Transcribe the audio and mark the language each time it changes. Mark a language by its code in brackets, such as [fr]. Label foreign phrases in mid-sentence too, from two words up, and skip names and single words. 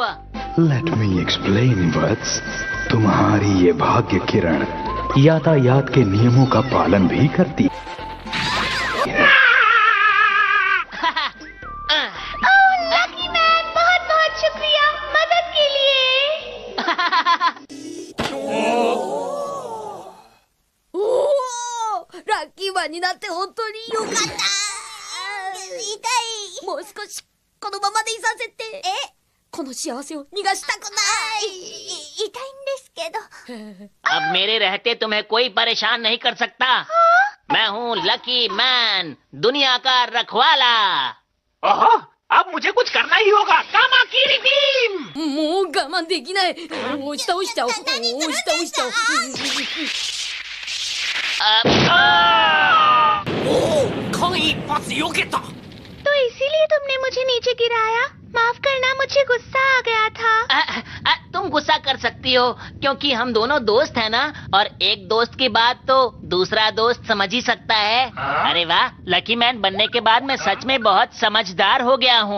[en] let me explain what's. [hi] तुम्हारी ये भाग्य किरण यातायात के नियमों का पालन भी करती। लकी मैन, बहुत बहुत शुक्रिया मदद के लिए। [ja] ラッキーマンになって本当によかった。痛い。もう少しこのままでいさせて。この幸せを逃がしたくない。痛いんですけど。 [hi] अब मेरे रहते तुम्हें कोई परेशान नहीं कर सकता। मैं हूँ लकी मैन, दुनिया का रखवाला। ओहो, अब मुझे कुछ करना ही होगा। कामाकिरी बीम। [ja] もう我慢できない。押し倒しちゃおう。押し倒しちゃおう。間一発避けた。 [hi] तो इसीलिए तुमने मुझे नीचे गिराया। माफ करना, मुझे गुस्सा आ गया था। तुम गुस्सा कर सकती हो क्योंकि हम दोनों दोस्त हैं ना, और एक दोस्त की बात तो दूसरा दोस्त समझ ही सकता है। अरे वाह, लकी मैन बनने के बाद मैं सच में बहुत समझदार हो गया हूँ।